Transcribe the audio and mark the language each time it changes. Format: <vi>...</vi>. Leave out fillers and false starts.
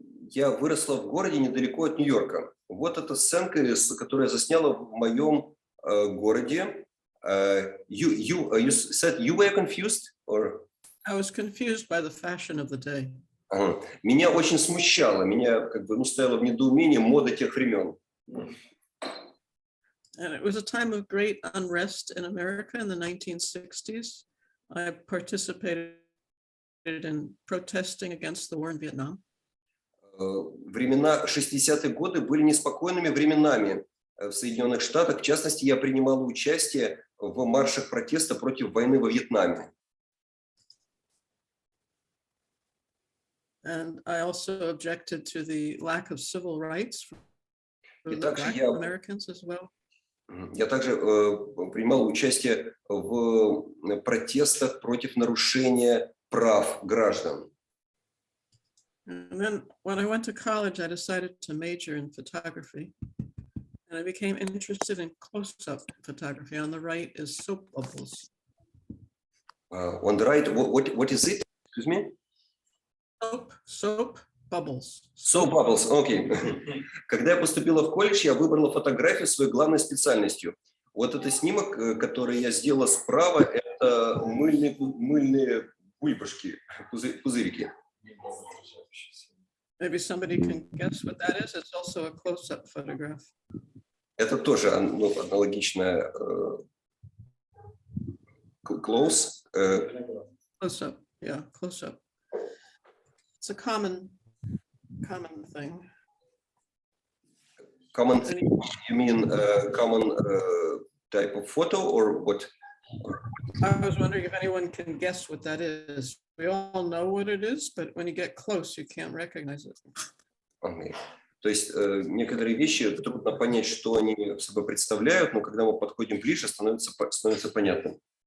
<ru>Я выросла в городе недалеко от Нью-Йорка. Вот эта сценка, которую я засняла в моем городе.</ru> <en>You said you were confused, or? I was confused by the fashion of the day.</en> <ru>Меня очень смущало, меня стояло в недоумении мода тех времен.</ru> <en>And it was a time of great unrest in America in the 1960s. I participated in protesting against the war in Vietnam.</en> <ru>Времена 60-е годы были неспокойными временами в Соединенных Штатах. В частности, я принимала участие в маршах протеста против войны во Вьетнаме.</ru> <en>And I also objected to the lack of civil rights for the Black Americans as well.</en> <ru>Я также принимал участие в протестах против нарушения прав граждан.</ru> <en>And then when I went to college, I decided to major in photography. And I became interested in close-up photography. On the right is soap bubbles. On the right, what is it? Excuse me? Soap bubbles. Soap bubbles, окей.</en> <ru>Когда я поступила в колледж, я выбрала фотографию своей главной специальностью. Вот это снимок, который я сделала справа, это мыльные бульбашки, пузырики.</ru> <en>Maybe somebody can guess what that is. It's also a close-up photograph.</en> <ru>Это тоже аналогичное close.</ru> <en>Close-up, yeah, close-up. It's a common thing. Common thing? You mean common type of photo or what? I was wondering if anyone can guess what that is. We all know what it is, but when you get close, you can't recognize it. Okay.</en> <ru>То есть некоторые вещи трудно понять, что они собой представляют, но когда мы подходим ближе, становится понятным.</ru>